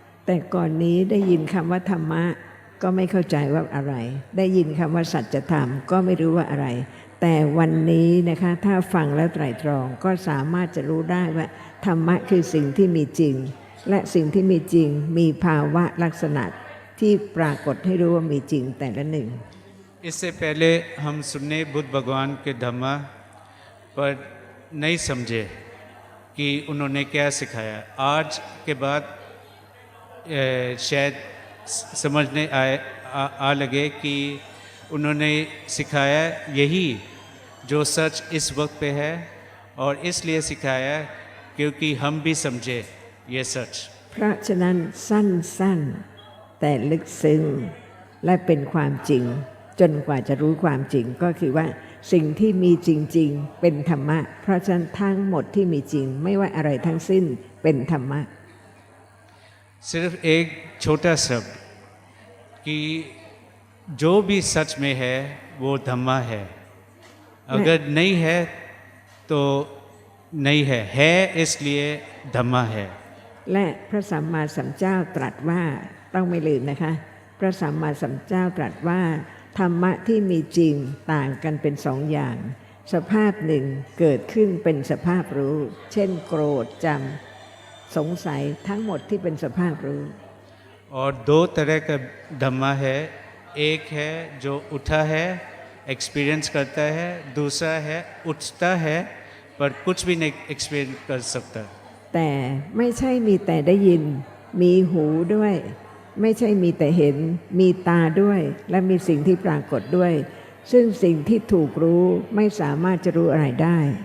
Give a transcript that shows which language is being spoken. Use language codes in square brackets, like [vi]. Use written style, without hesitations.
[th] แต่ก่อนนี้ได้ยินคำว่าธรรมะก็ไม่เข้าใจว่าอะไร ได้ยินคำว่าสัจธรรมก็ไม่รู้ว่าอะไร แต่วันนี้นะคะถ้าฟังแล้วไตร่ตรองก็สามารถจะรู้ได้ว่าธรรมะคือสิ่งที่มีจริง และสิ่งที่มีจริงมีภาวะลักษณะที่ปรากฏให้รู้ว่ามีจริงแต่ละหนึ่ง [hi] इससे पहले हम सुनने बुद्ध भगवान के धम्मा पर नहीं समझे कि उन्होंने क्या सिखाया। आज के बाद शायद समझने आ लगे कि उन्होंने सिखाया यही जो सच इस वक्त पे है, और इसलिए सिखाया क्योंकि हम भी समझे ये सच। [th] เพราะฉะนั้นสั้นๆแต่ลึกซึ้งและเป็นความจริงจนกว่าจะรู้ความจริงก็คือว่าสิ่งที่มีจริงๆเป็นธรรมะเพราะฉะนั้นทั้งหมดที่มีจริงไม่ว่าอะไรทั้งสิ้นเป็นธรรมะ [hi] सिर्फ एक छोटा शब्द कि जो भी सच में है वो धम्मा है, अगर नहीं है तो नहीं है इसलिए धम्मा है। [th] และพระสัมมาสัมพุทธเจ้าตรัสว่าต้องไม่ลืมนะคะพระสัมมาสัมพุทธเจ้าตรัสว่าธรรมะที่มีจริงต่างกันเป็นสองอย่าง สภาพหนึ่งเกิดขึ้นเป็นสภาพรู้ เช่นโกรธจำสงสัยทั้งหมดที่เป็นสภาพรู้ [hi] और दो तरह का धम्मा है, एक है जो उठा है एक्सपीरियंस करता है, दूसरा है उठता है पर कुछ भी नहीं एक्सपीरियंस कर सकता। [th] แต่ไม่ใช่มีแต่ได้ยินมีหูด้วย ไม่ใช่มีแต่เห็นมีตาด้วย และมีสิ่งที่ปรากฏด้วย ซึ่งสิ่งที่ถูกรู้ไม่สามารถจะรู้อะไรได้